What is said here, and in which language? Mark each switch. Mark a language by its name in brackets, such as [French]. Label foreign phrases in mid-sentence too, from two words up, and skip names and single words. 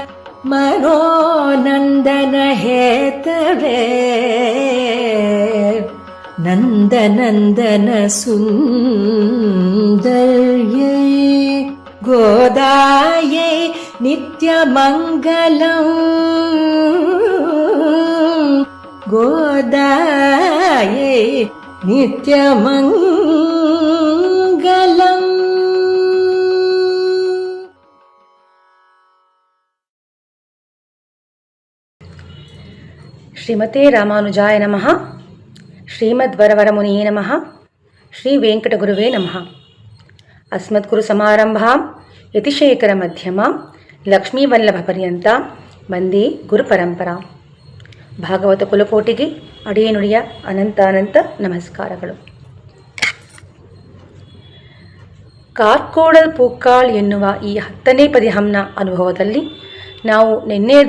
[Sanskrit] मनोनन्दन हेतवे नन्दनन्दन सुन्दर्यै गोदायै नित्यमङ्गलम् गोदायै नित्यमङ्गलम्. ಶ್ರೀಮತೆ ರಾಮಾನುಜಾಯ ನಮಃ. ಶ್ರೀಮದ್ವರವರಮುನಿಯೇ ನಮಃ. ಶ್ರೀ ವೆಂಕಟಗುರುವೇ ನಮಃ. ಅಸ್ಮದ್ಗುರು ಸಮಾರಂಭಾಂ ಯತಿಶೇಖರ ಮಧ್ಯಮಾಂ ಲಕ್ಷ್ಮೀವಲ್ಲಭ ಪರ್ಯಂತಾಂ ವಂದೇ ಗುರುಪರಂಪರಾಂ. [Kannada] ಭಾಗವತ ಕುಲಕೋಟಿಗೆ ಅಡಿಯನುಡಿಯ ಅನಂತ ನಮಸ್ಕಾರಗಳು. ಕಾರ್ಕೋಡಲ್ ಪೂಕ್ಕಾಳ್ ಎನ್ನುವ ಈ 10ನೇ ಪದ್ಯಂನ ಅನುಭವದಲ್ಲಿ ನಾವು ನಿನ್ನೆಯ